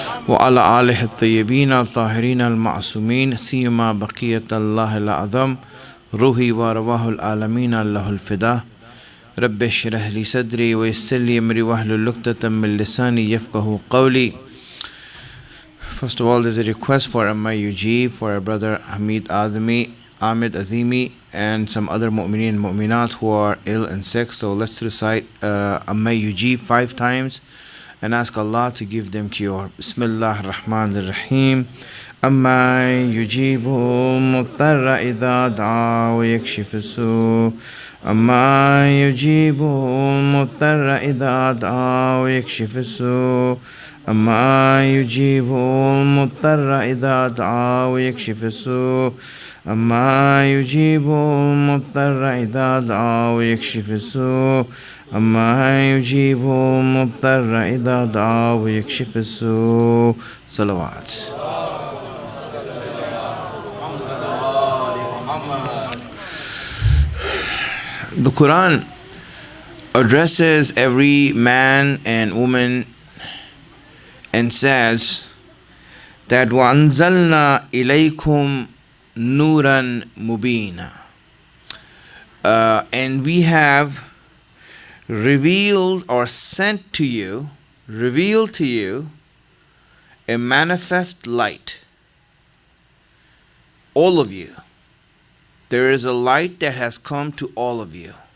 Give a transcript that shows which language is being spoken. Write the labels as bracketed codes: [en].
[ar] وعلى آلہ الطیبین الطاہرین المعصومین، سیما بقیت اللہ العظم، روحی و رواح العالمین اللہ الفدا، رب اشرح لی صدری ویسر لی امری واحلل عقدۃ من لسانی یفقہوا قولی۔ [en] First of all, there's a request for MIUG for our brother Hamid Azimi and some other mu'mineen and mu'minat who are ill and sick. So let's recite MIUG 5 times and ask Allah to give them cure. Bismillah ar-Rahman ar-Rahim. [ar] أَمَّا يُجِيبُ الْمُضْطَرَّ إِذَا دَعَاهُ وَيَكْشِفُ السُّوءَ أَمَّا يُجِيبُ الْمُضْطَرَّ إِذَا دَعَاهُ وَيَكْشِفُ السُّوءَ أَمَّا يُجِيبُ الْمُضْطَرَّ إِذَا دَعَاهُ وَيَكْشِفُ السُّوءَ أَمَّا يُجِيبُ الْمُضْطَرَّ إِذَا دَعَاهُ وَيَكْشِفُ السُّوءَ أَمَّا يُجِيبُ الْمُضْطَرَّ إِذَا دَعَاهُ وَيَكْشِفُ السُّوءَ صلوات۔ [en] The Quran addresses every man and woman and says that [ar] وَأَنزَلْنَا إِلَيْكُمْ نُورًا مُبِينًا. [en] And we have revealed or sent to you, revealed to you a manifest light. All of you. There is a light that has come to all of you.